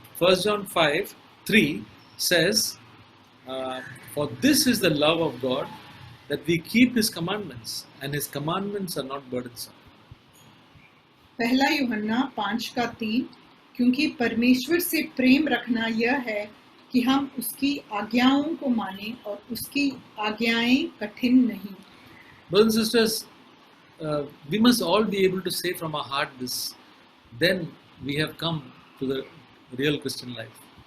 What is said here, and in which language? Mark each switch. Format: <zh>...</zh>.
<en>1 John 5, 3 says, for this is the love of God, that we keep His commandments, and His commandments are not burdensome.</en> <hi>पहला यूहन्ना 5:3, क्योंकि परमेश्वर से प्रेम रखना यह है कि हम उसकी आज्ञाओं को माने और उसकी आज्ञाएं कठिन नहीं।</hi> <en>Brothers and sisters, we must all be able to say from our heart this, then we have come to the real Christian life.</en>